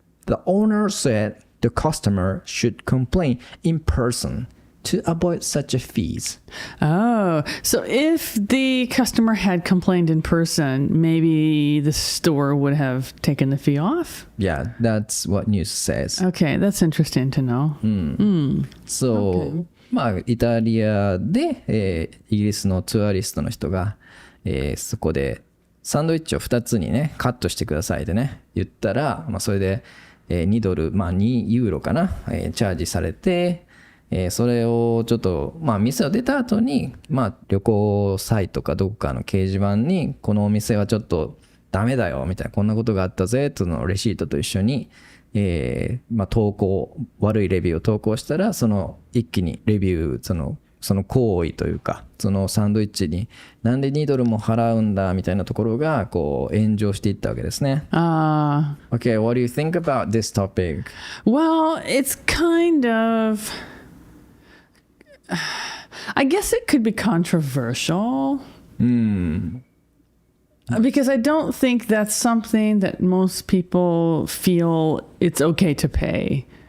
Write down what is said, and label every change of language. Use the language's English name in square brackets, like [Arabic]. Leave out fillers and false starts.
[English] The owner said the customer should complain in person to avoid such a fees. Oh, so if the customer had complained in person, maybe the store would have taken the fee off? Yeah, that's what news says. Okay, that's interesting to know. [Japanese] So, まあ、イタリアで、イギリスのツアリストの人が、そこでサンドイッチを2つにね、カットしてくださいってね、言ったら、まあ、それで、2ドル、まあ2ユーロかな、チャージされて、それをちょっと、まあ店を出た後に、まあ旅行サイトかどこかの掲示板に、このお店はちょっとダメだよ、みたいな、こんなことがあったぜ、とのレシートと一緒に、まあ投稿、悪いレビューを投稿したら、その一気にレビュー、その行為というか、そのサンドイッチになんで2ドルも払うんだみたいなところがこう炎上していったわけですね。 [English] Okay, what do you think about this topic? Well, it's kind of... I guess it could be controversial. Because I don't think that's something that most people feel it's okay to pay.